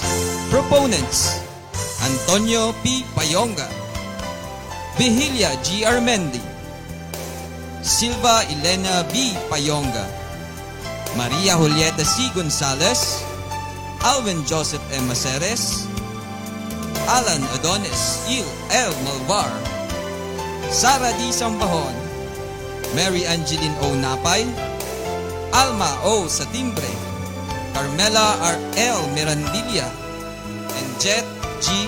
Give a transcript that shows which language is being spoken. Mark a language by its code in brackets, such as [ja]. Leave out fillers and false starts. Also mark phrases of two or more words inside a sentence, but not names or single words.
[en] Proponents, Antonio P. Payonga, Vigilia G. Armendi, Silva Elena B. Payonga, Maria Julieta C. Gonzalez, Alvin Joseph M. Maceres, Alan Adonis L. Malvar, Sara D. Sambahon, Mary Angeline O. Napay, Alma O. Satimbre, Carmela R. L. Mirandilla, and Jet G.